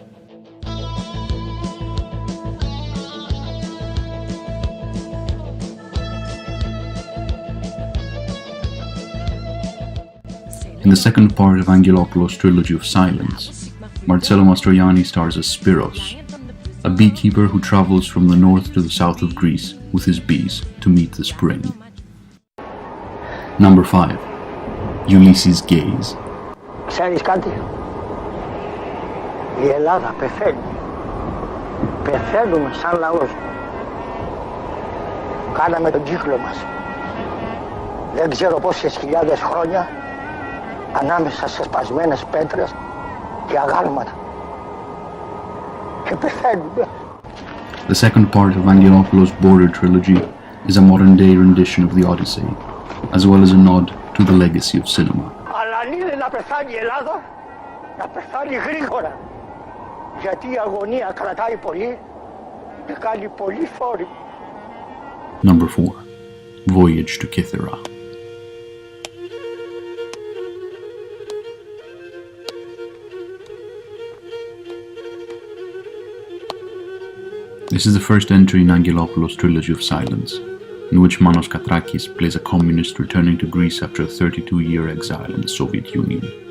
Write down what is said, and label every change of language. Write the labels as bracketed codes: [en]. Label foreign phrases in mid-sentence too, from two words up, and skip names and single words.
[en] In the second part of Angelopoulos' trilogy of Silence, Marcello Mastroianni stars as Spiros, a beekeeper who travels from the north to the south of Greece with his bees to meet the spring. Number 5. Ulysses' Gaze. [el] Ξέρεις κάτι? Η Ελλάδα πεθαίνει. Πεθαίνουμε σαν λαός. Κάναμε τον κύκλο μας. Δεν ξέρω πόσες χιλιάδες χρόνια ανάμεσα σε σπασμένες πέτρες και αγάλματα. Και πεθαίνουμε. [en] The second part of Angelopoulos' Border trilogy is a modern-day rendition of the Odyssey, as well as a nod to the legacy of cinema. [el] Αλλά αν είναι να πεθάνει η Ελλάδα, να πεθάνει γρήγορα. Γιατί η αγωνία κρατάει πολύ και κάνει πολύ θόρυβο. [en] Number 4. Voyage to Kythera. This is the first entry in Angelopoulos' trilogy of Silence, in which Manos Katrakis plays a communist returning to Greece after a 32-year exile in the Soviet Union.